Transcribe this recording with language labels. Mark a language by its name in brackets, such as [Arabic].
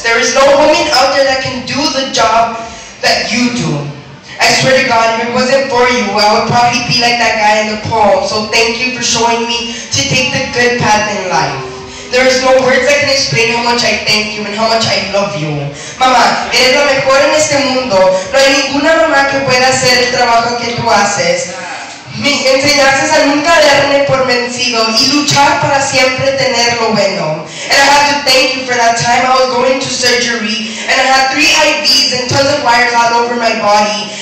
[English] There is no woman out there that can do the job that you do. I swear to God, if it wasn't for you, I would probably be like that guy in the poem. So thank you for showing me to take the good path in life. There is no words that can explain how much I thank you and how much I love you. [Spanish] Mamá, eres la mejor en este mundo. No hay ninguna mamá que pueda hacer el trabajo que tú haces. Me enseñaste a nunca darme por vencido y luchar para siempre tener lo bueno. [English] And I have to thank you for that time I was going to surgery and I had 3 IVs and tons of wires all over my body.